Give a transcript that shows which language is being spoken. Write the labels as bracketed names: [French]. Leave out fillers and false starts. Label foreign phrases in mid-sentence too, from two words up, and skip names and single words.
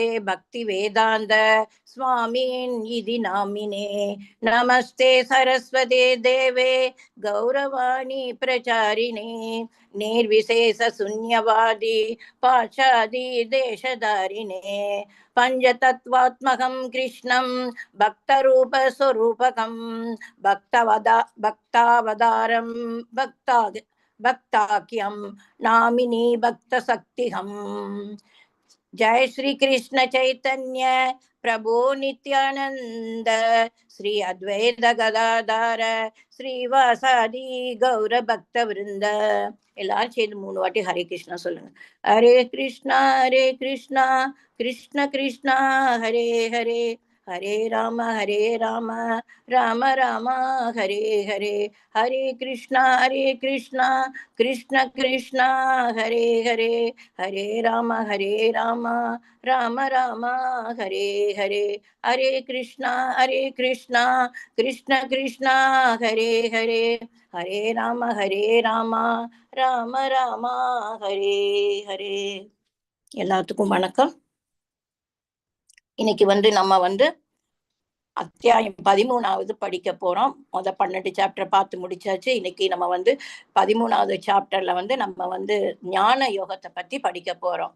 [Sanskrit] भक्ति वेदांत स्वामिनिधि नामिने नमस्ते सरस्वते देवे गौरवाणी प्रचारिणे निर्विशेष शून्यवादी पाशादी देशधारिणे पंचतत्वात्मकं कृष्णं भक्तरूप स्वरूपकं भक्तावतारं भक्ताख्यं नामिनी भक्तशक्तिहं। जय श्री कृष्ण चैतन्य प्रभु नित्यानंद श्री अद्वैत गदाधर श्रीवासादि गौर भक्त वृंद. [Tamil] எல்லாரும் சேர்ந்து 3 வாட்டி [Sanskrit] हरे कृष्णा [Tamil] சொல்லுங்க. [Sanskrit] हरे कृष्णा कृष्ण कृष्णा हरे हरे हरे राम राम राम हरे हरे हरे कृष्णा कृष्ण कृष्ण हरे हरे हरे राम राम राम हरे हरे हरे कृष्णा कृष्ण कृष्ण हरे हरे हरे राम राम राम हरे हरे. [Tamil] எல்லாத்துக்கும் வணக்கம். இன்னைக்கு வந்து நம்ம வந்து அத்தியாயம் 13வது படிக்க போறோம். 12 சாப்டர் பார்த்து முடிச்சாச்சு. இன்னைக்கு நம்ம வந்து 13வது சாப்டர்ல வந்து நம்ம வந்து ஞான யோகத்தை பத்தி படிக்க போறோம்.